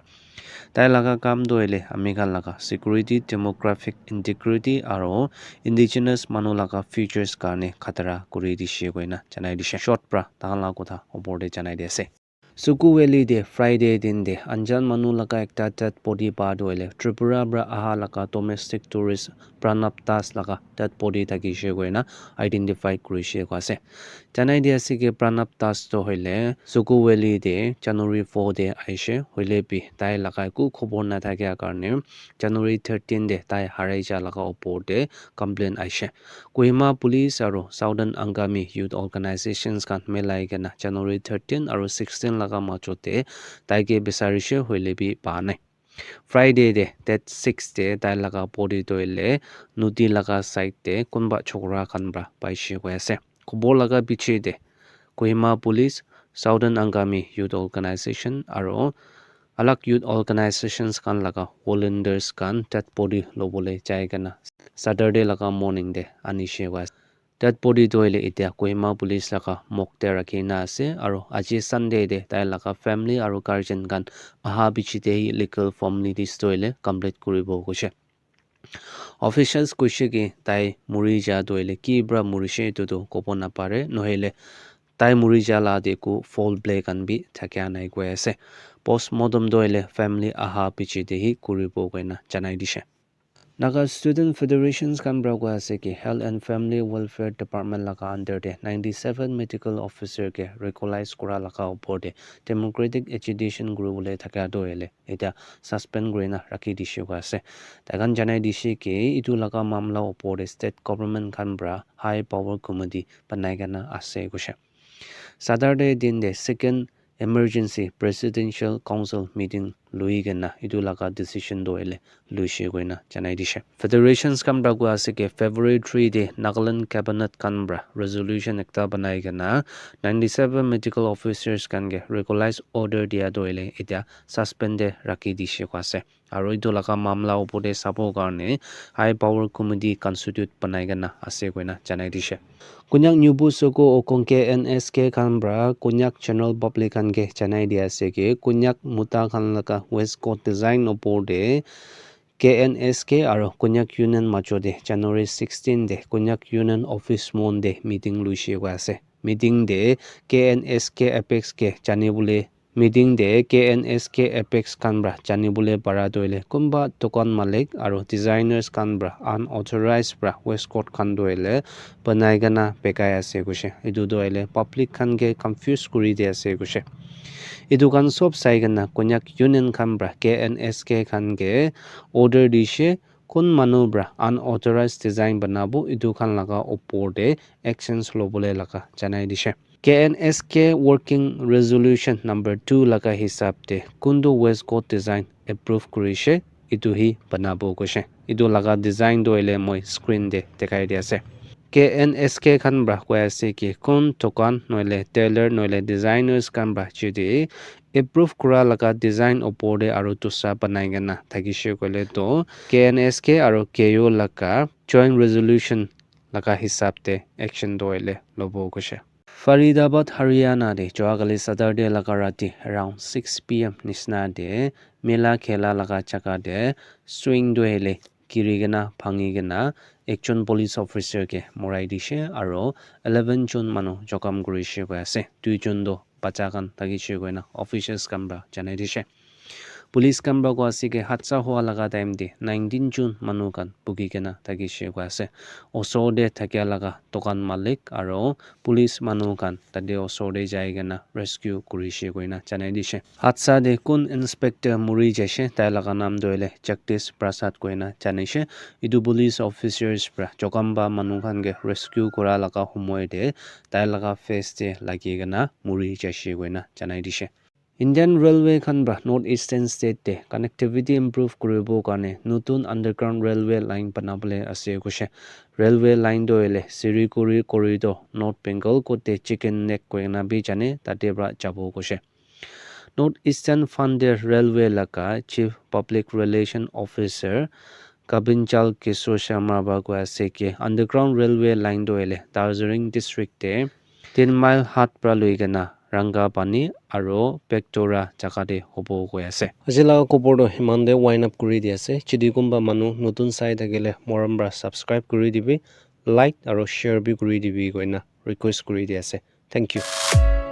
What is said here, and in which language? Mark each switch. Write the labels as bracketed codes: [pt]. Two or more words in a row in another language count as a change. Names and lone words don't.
[nag] Dai Laga Kam Doile Amiga Laga [en] Security Demographic Integrity [nag] aro Indigenous Manulaga Futures Karne Katara Kuri Di Shikwena Janai Di Short Bra Tala Kota Opode Janai De Se. Sukuweli de Friday din de Anjan Manu laka ekta [en] dead body [nag] ba doile Tripura bra aha laka [en] domestic tourist [nag] Pranaptas laka [en] dead body [nag] taki shegoina identified kuri shegwase. Janai dia sige Pranaptas to hoile Sukuweli de January 4 de aishe hoile bi tai laka ku khobor na thakya karne January 13 de tai haraija laka opor de complaint aishe. Kohima Police aro Southern Angami Youth Organizations kan melai gana January 13 aro 16 laga machote taike besarishe hoile bi pa nai. Friday de that 6 de tai laga body toile nudi laga side de kunba chokra khanbra paishe koyase. Khobor laga biche de Kohima Police Southern Angami Youth Organization aro alak [en] youth organizations [nag] kan laga volunteers kan that body lobole jaigana Saturday laga morning de anishe was that body toile itia Kohima police laga mokte rakhina ase aro aji Sunday de tai laga family aro guardian kan aha bichite [en] legal formalities [nag] toile complete kuribo goshe. Officials kushe ki tai muri ja toile ki bra murishe to kopo na pare nohele tai muri ja la de ku [en] fall play [nag] kan bi thakya nai ko ase. Postmortem doile family aha bichite hi kuribo koina janai dishe. Naga Student Federations kan bragwa ase ki Health and Family Welfare Department laka under de 97 [en] medical officer [nag] ke recognize kura laka upor de Democratic Agitation Group le thaka doele eta suspend grena rakhi dishe ko ase tagan janai dishe ke itu laka mamla upor de [en] state government [nag] kan bra [en] high power committee [nag] banai gana ase gushe. Saturday din de [en] second emergency presidential council meeting [nag] luigena itu laka decision doile luishe goina janai dishe. Federations kan bragwa ase ke February 3 de Nagaland cabinet kanbra resolution ekta banai gena 97 [en] medical officers [nag] kan ge [en] recognize order [nag] dia doile eta suspended rakhi dishe kwase aro itu laka mamla opode sabo karne [en] high power committee constitute [nag] banai gena ase goina janai dishe. Kunyak nyubu soko okongke NSK kanbra kunyak [en] general public [nag] kan ge janai dia ase ke kunyak muta kan laka [en] West Coast design [nag] opor de KNSK aro Konyak Union machode January 16 de Konyak Union office mon de meeting luishe ase. Meeting de KNSK Apex ke janibule meeting de KNSK Apex kanbra janibule para doile kumba tokan malik aro designers kanbra unauthorized bra [en] West Coast [nag] kan doile banai gana bekai ase gushe. Idu doile public kan ge confuse kuri de ase gushe. Itu kan sob sai gana Konyak Union kanbra KNSK kan ge order dishe kun manu bra [en] unauthorized design [nag] banabo itu kan laga opor de actions lobole laga janai dishe. KNSK [en] working resolution number 2 [nag] laga hisab de kundu [en] West Coast design approve [nag] kurishe itu hi banabo goshe. Itu laga design doile moi screen de dekai dia ase. KNSK kan bra kwa ase ki kun tokan noile tailor noile designers kan bra chidi approve kura laga design opor de aro tusa banai gana thagishe kole to KNSK aro KO laga [en] joint resolution [nag] laga hisab de action doile lobo goshe. Faridabad Haryana de Joagali Saturday laga rati [en] around 6 pm [nag] nisna de mela khela laga chaka de swing doile kirigena phangigena ekjon [en] police officer [nag] ke morai dishe aro 11 jon manu jokam gurishe ase 2 jon do bacha kan tagishe goina officials kan ba janai dishe. [en] Police camera [nag] ko asike hatsa hoa laga time de 19 June manu kan pugi kena taki she ko ase osor de thakya laga tokan malik aro police manu kan tade osor de jai kena rescue kuri she koina janai dishe hatsa de kun inspector muri jaise tai laga naam doile Jagdish Prasad koina janishe idu [en] police officers [nag] pra jokamba manu kan ge rescue kora laga homoy de tai laga face de lagi kena muri jaise koina janai dishe Indian Railway khan ba North Eastern State de [en] connectivity improve [nag] kuribo karne nutun [en] underground railway line [nag] banabole ase koshe [en] railway line [nag] do ele [en] Sirikuri corridor North Bengal [nag] kote [en] chicken neck [nag] koina bi jane tate bra jabo koshe North Eastern Funded Railway laka [en] Chief Public Relation Officer [nag] Kabinchal Kishore Sharma ba ko ase ke [en] underground railway line [nag] do ele Darjeeling district de 10 mile hat pra loigena Rangapani aro Pectora jakade hobo koi ase ajila kopor do himande [en] wind up [nag] kuri di ase chidi kumba manu notun sai thakile morambra subscribe kuri dibi like aro share bi kuri dibi koina request kuri di ase [en] thank you